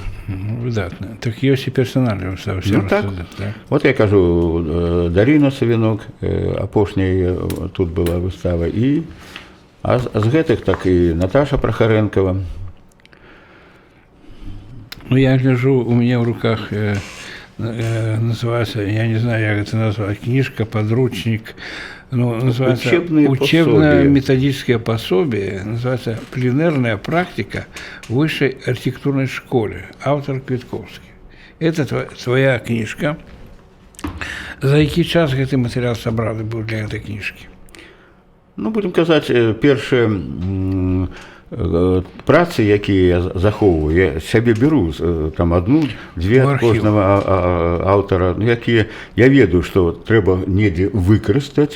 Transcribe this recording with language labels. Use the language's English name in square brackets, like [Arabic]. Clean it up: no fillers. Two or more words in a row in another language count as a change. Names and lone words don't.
[Belarusian] Выдатна. Так ёсць і персанальная выстава. Ну так. Вот я кажу, Дарина Савінок, апошняя тут была выстава, а з гэтых так і Наташа Прахаренкова. [Russian] Ну, я гляжу, у меня в руках называется, я не знаю, как это назвать, книжка, подручник, ну, называется учебно-методическое пособие, называется «Пленэрная практика в высшей архитектурной школе», автор Квитковский. Это твоя книжка. [Belarusian] За який час гэты матэрыял сабраны быў для гэтай кніжкі? Ну, будем казаць, першыя працы, якія я захоўваю, я сябе беру там 1-2 ад кожнага аўтара, якія я ведаю, што трэба недзе выкарыстаць.